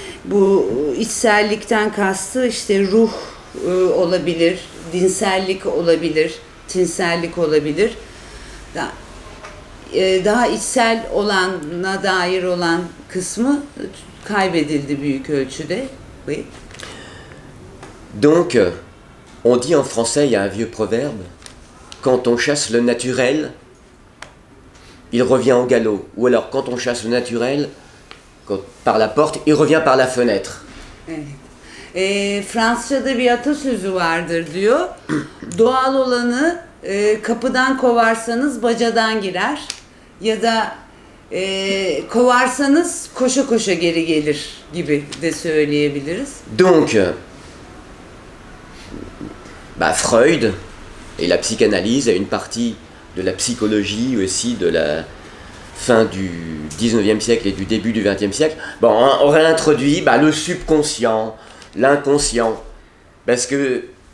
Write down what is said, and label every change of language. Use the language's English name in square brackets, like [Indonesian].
[Turkish] Bu içsellikten kastı işte ruh olabilir, dinsellik olabilir, tinsellik olabilir. Daha içsel olana dair olan kısmı kaybedildi büyük ölçüde. [French] Oui. Donc, on dit en français, il y a un vieux proverbe, quand on chasse le naturel, il revient au galop. Ou alors, quand on chasse le naturel, par la porte, il revient par la fenêtre. [Turkish] Evet. Fransızca'da bir atasözü vardır diyor. Doğal olanı kapıdan kovarsanız bacadan girer. Ya da kovarsanız koşa koşa geri gelir gibi de söyleyebiliriz. [French] Donc, Freud et la psychanalyse et une partie de la psychologie aussi de la fin du 19e siècle et du début du 20e siècle, aurait introduit le subconscient, l'inconscient, parce que